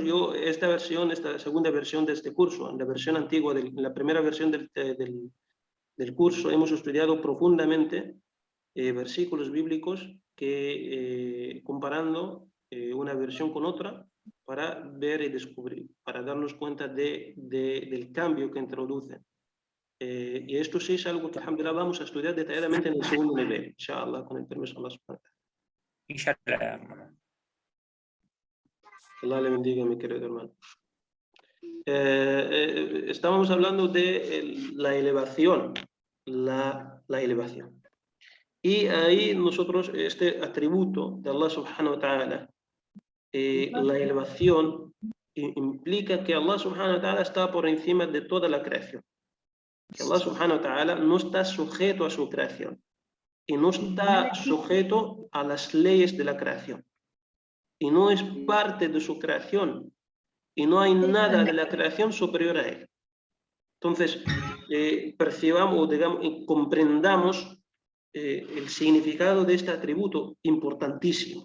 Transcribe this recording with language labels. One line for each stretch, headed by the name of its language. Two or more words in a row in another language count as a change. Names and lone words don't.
Spanish: Yo, esta segunda versión de este curso, la versión antigua, la primera versión del curso, hemos estudiado profundamente versículos bíblicos que, comparando una versión con otra, para ver y descubrir, para darnos cuenta del cambio que introduce. Y esto sí es algo que, alhamdulillah, vamos a estudiar detalladamente en el segundo nivel, inshallah, con el permiso de
Arabic: الله سبحانه وتعالى.
Spanish: Inshallah, hermano. Allah le bendiga, mi querido hermano. Estábamos hablando de la elevación, la elevación. Y ahí nosotros, este atributo de
Arabic: الله سبحانه وتعالى,
Spanish: la elevación implica que
Arabic: الله سبحانه وتعالى
Spanish: está por encima de toda la creación. Que
Arabic: الله سبحانه وتعالى
Spanish: no está sujeto a su creación y no está sujeto a las leyes de la creación. Y no es parte de su creación. Y no hay nada de la creación superior a él. Entonces, percibamos, digamos, y comprendamos el significado de este atributo importantísimo.